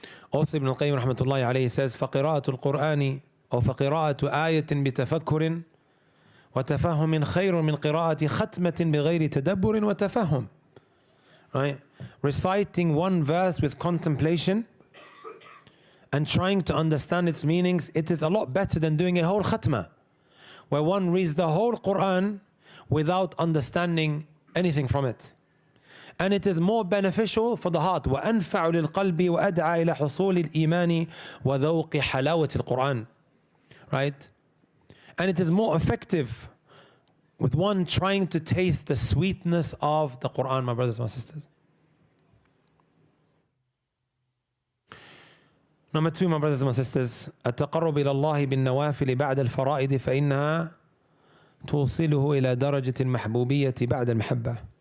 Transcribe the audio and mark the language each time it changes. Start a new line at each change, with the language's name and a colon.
English: Also Ibn al-Qayyim rahmatullahi alayhi says,
Arabic: فَقِرَاءَةُ الْقُرْآنِ أو فَقِرَاءَةُ آيَةٍ بِتَفَكُّرٍ وتفهم خير من قراءة ختمة بغير تدبر وتفهم.
English: Right? Reciting one verse with contemplation and trying to understand its meanings, it is a lot better than doing a whole khatmah, where one reads the whole Quran without understanding anything from it. And it is more beneficial for the heart.
Arabic: وأنفع للقلب وأدعى إلى حصول الإيمان وذوق حلاوة القرآن.
English: Right? And it is more effective with one trying to taste the sweetness of the Quran, my brothers and my sisters. Number 2, my brothers and my sisters,
Arabic: التقرب إلى الله بالنوافل بعد الفرائض فإنها توصله إلى درجة المحبوبية بعد المحبة.